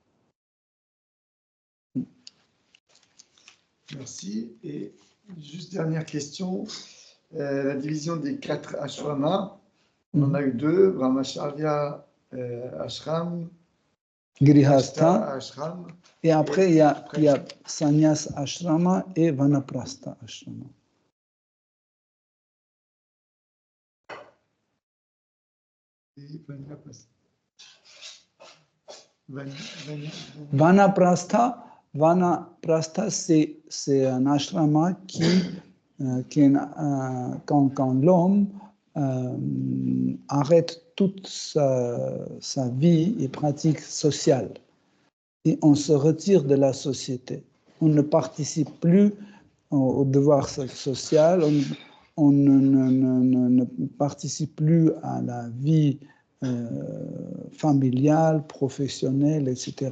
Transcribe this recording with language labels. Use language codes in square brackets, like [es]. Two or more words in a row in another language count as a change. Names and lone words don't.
[fr] Merci. Et juste dernière question, la division des 4 ashramas, on en a eu 2, [sa] Brahmacharya ashram, [fr] Grihastha, ashram. et après il y a [sa] Sannyas ashrama [fr] et [sa] Vanaprastha ashrama. [fr] Vanaprastha, c'est un ashrama quand l'homme arrête toute sa vie et pratique sociale, et on se retire de la société. On ne participe plus au devoir social, on ne participe plus à la vie familiale, professionnelle, etc.